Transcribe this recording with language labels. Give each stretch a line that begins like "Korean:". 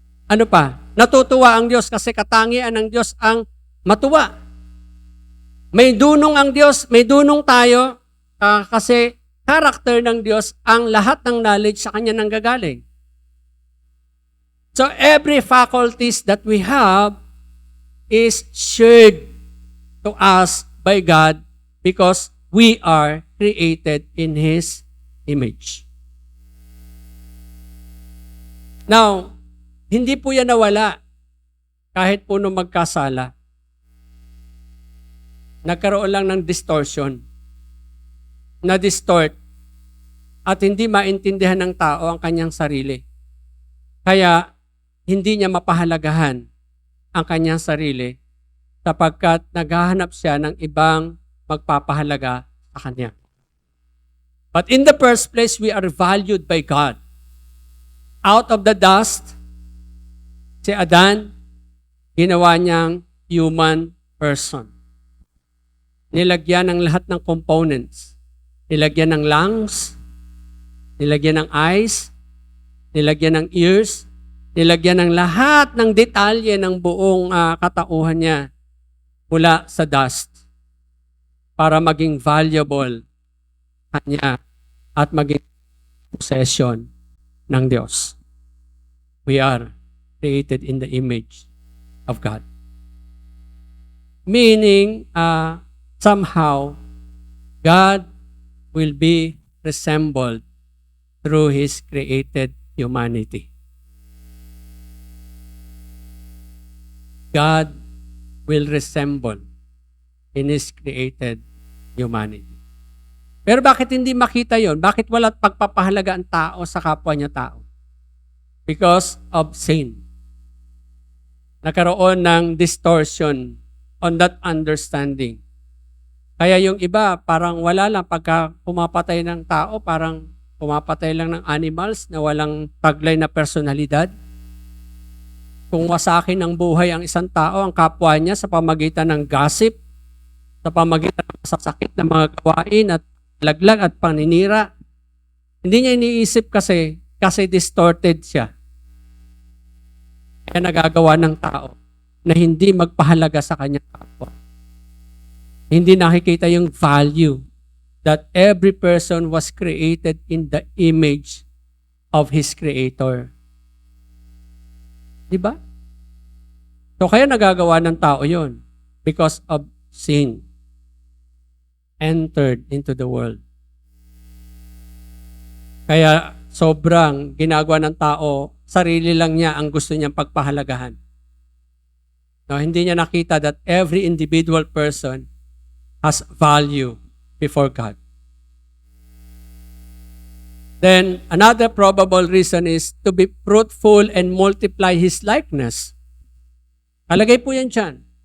Filipino: Ano pa? Natutuwa ang Diyos kasi katangian ng Diyos ang matuwa. May dunong ang Diyos, may dunong tayo kasi character ng Diyos ang lahat ng knowledge sa Kanya nanggagaling.
English: So every faculties that we have is shared to us by God because we are created in His image.
Filipino: Now, hindi po yan nawala kahit po nung magkasala. Nagkaroon lang ng distortion. Na-distort at hindi maintindihan ng tao ang kanyang sarili. Kaya, hindi niya mapahalagahan ang kanyang sarili sapagkat naghahanap siya ng ibang magpapahalaga sa kanya.
English: But in the first place, we are valued by God. Out of the dust,
Filipino: si Adan, ginawa niyang
English: human person.
Filipino: Nilagyan ng lahat ng components. Nilagyan ng lungs, nilagyan ng eyes, nilagyan ng ears, nilagyan ng lahat ng detalye ng buong katauhan niya mula sa dust para maging valuable kanya at maging possession ng Diyos.
English: We are created in the image of God. Meaning, somehow, God will be resembled through His created humanity. God will resemble in His created humanity.
Filipino: Pero bakit hindi makita yon? Bakit wala pagpapahalaga ang tao sa kapwa niya tao?
English: Because of sin.
Filipino: Nagkaroon ng distortion
English: on that understanding.
Filipino: Kaya yung iba, parang wala lang. Pagka pumapatay ng tao, parang pumapatay lang ng animals na walang taglay na personalidad. Kung wasakin ng buhay ang isang tao, ang kapwa niya sa pamagitan ng gossip, sa pamagitan ng sasakit ng mga gawain at laglag at paninira, hindi niya iniisip kasi distorted siya. Kaya nagagawa ng tao na hindi magpahalaga sa kanyang kapwa. Hindi nakikita yung
English: value that every person was created in the image of his Creator.
Filipino: Diba? So kaya nagagawa ng tao yon
English: because of sin entered into the world.
Filipino: Kaya sobrang ginagawa ng tao, sarili lang niya ang gusto niyang pagpahalagahan.
English: No,
Filipino: hindi niya nakita
English: that every individual person has value before God. Then, another probable reason is to be fruitful and multiply His likeness.
Filipino: Kalagay po yan dyan.